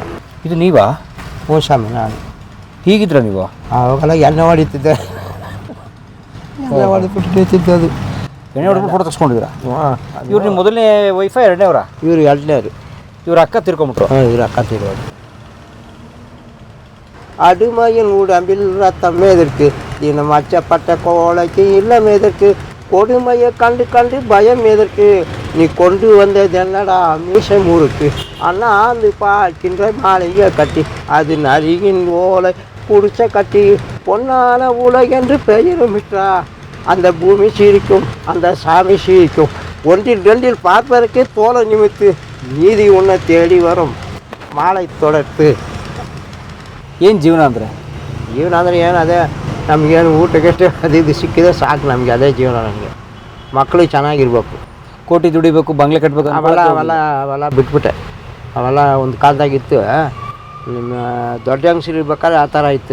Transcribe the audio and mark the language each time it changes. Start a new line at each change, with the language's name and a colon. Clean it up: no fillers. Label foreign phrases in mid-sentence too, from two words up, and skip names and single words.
Kannada: ಇದು ನೀವಾ? ಹ್ಞೂ ಸ್ವಾಮಿ, ನಾನು ಹೀಗಿದ್ರ ನೀವು? ಆವಾಗೆಲ್ಲ ಎಣ್ಣೆ ಹೊಡಿತಿದ್ದೆ, ಎಣ್ಣೆ ಹೊಡಿಬಿಟ್ಟು ನಿಂತಿದ್ದದು. ಎಣ್ಣೆ ಹೊಡೆದು ಫೋಟೋ ತಗ್ಸ್ಕೊಂಡಿದ್ದೀರಾ? ಹಾಂ, ಇವ್ರು ನಿಮ್ಮ ಮೊದಲನೇ ವೈಫಾ, ಎರಡನೇವ್ರಾ? ಇವರು ಎರಡನೇರು. ಇವ್ರ ಅಕ್ಕ ತಿರ್ಕೊಂಬಿಟ್ರು? ಹಾಂ, ಇವ್ರು ಅಕ್ಕ ತಿರೋದು.
Tamil: அடுமையின் உடம்பில் ரத்தம் எதற்கு, தினம் அச்சப்பட்ட கோழைக்கு இல்லம் எதற்கு, கொடுமையை கண்டு கண்டு பயம் எதற்கு, நீ கொண்டு வந்ததென்னடா மீசை முறுக்கு, அண்ணாந்து பார்க்கின்ற மாளிகை கட்டி, அது நரியின் ஓலை குடிச்ச கட்டி, பொன்னான உலகென்று பெயருமிட்டா, அந்த பூமி சிரிக்கும், அந்த சாமி சிரிக்கும், ஒன்றில் ரெண்டில் பார்ப்பதற்கு தோலை நிமித்து, நீதி உன்னை தேடி வரும் மாலை தொடர்த்து.
Kannada: ಏನು ಜೀವನ ಅಂದರೆ? ಜೀವನ ಅಂದರೆ ಏನು, ಅದೇ ನಮಗೇನು ಊಟಕ್ಕೆ ಅದು ಇದು ಸಿಕ್ಕಿದೆ ಸಾಕು ನಮಗೆ, ಅದೇ ಜೀವನ. ನಮಗೆ ಮಕ್ಕಳು ಚೆನ್ನಾಗಿರ್ಬೇಕು, ಕೋಟಿ ದುಡಿಬೇಕು, ಬಂಗ್ಲೆ ಕಟ್ಟಬೇಕು, ಅವೆಲ್ಲ ಬಿಟ್ಬಿಟ್ಟೆ. ಅವೆಲ್ಲ ಒಂದು ಕಾಲದಾಗಿತ್ತು. ನಿಮ್ಮ ದೊಡ್ಡ ಹೆಂಗಸ್ರು ಇರ್ಬೇಕಾದ್ರೆ ಆ ಥರ ಇತ್ತು.